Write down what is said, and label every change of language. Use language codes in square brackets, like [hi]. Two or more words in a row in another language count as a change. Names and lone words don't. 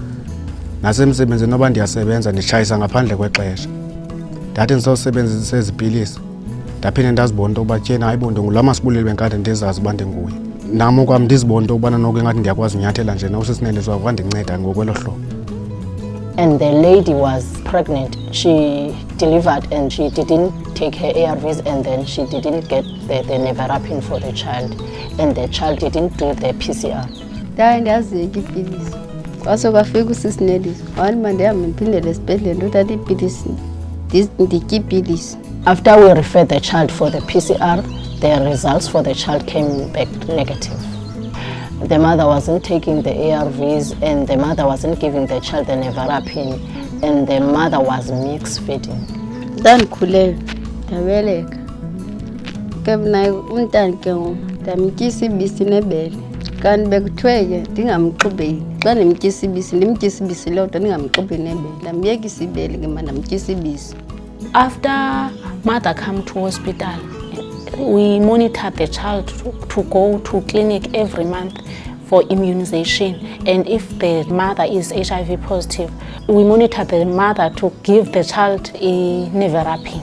[xh] Nasemsebenzini noba ndiyasebenza nditshayisa ngaphandle kwexesha. Ndathi ndizosebenzisa ezi pilisi ndaphinde ndazibona into yoba tyhene hayibo ndingulaa masibuleli benkade ndizazi uba ndinguye. Nam kwam ndizibona into yokubana noko ingathi ndiyakwazi unyathela nje uSisineliso wakho wandinceda ngokwelo hlobo. [en] And the lady was pregnant. She delivered and she didn't take her ARVs, and then she didn't get the nevirapine for the child, and the child didn't do the PCR. [xh] Ndaziyeka iipilisi. Kwaso kwafika uSisineliso wathi mandihambe ndiphindele esibhedlele ndothatha iipilisi nditye iipilisi. [en] After we referred the child for the PCR, the results for the child came back negative. The mother wasn't taking the ARVs, and the mother wasn't giving the child the nevirapine, and the mother was mixed feeding. [xh] Ndandikhulelwe ndabeleka ke mna umntana ke ndamtyisa ibisi nebele kanti bekuthiwe ke ndingamxubeli xa ndimtyisa ibisi ndimtyisa ibisi lodwa ndingamxubi nebele ndambiyekisa ibele ke ndamtyisa ibisi. [en] After mother come to hospital, we monitor the child to go to clinic every month for immunization. And if the mother is HIV positive, we monitor the mother to give the child a nevirapine.